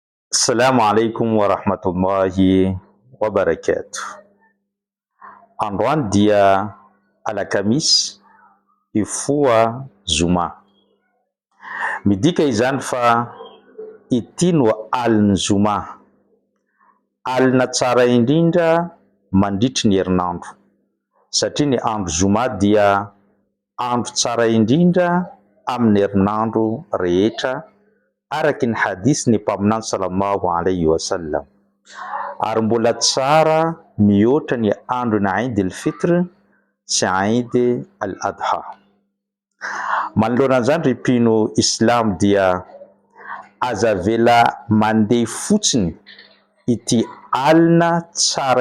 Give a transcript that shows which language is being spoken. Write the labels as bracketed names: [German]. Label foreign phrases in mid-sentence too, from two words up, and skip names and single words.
[Arabic] السلام عليكم ورحمة الله وبركاته. [Malagasy] Androany dia alakamisy ifoa zoma. Midika izany fa ity no alin'ny zoma, alina tsara indrindra mandritry ny herinandro, satria ny andro zoma dia andro tsara indrindra amin'ny herinandro rehetra, araky ny hadisy ny mpaminany [Arabic] صلى الله عليه وسلم. [Malagasy] Ary mbola tsara mihoatra ny andro ny Eid al-Fitr sy Eid al-Adha. Manoloana an'izany ry mpino Islam dia aza vela mandeha fotsiny ity alina tsara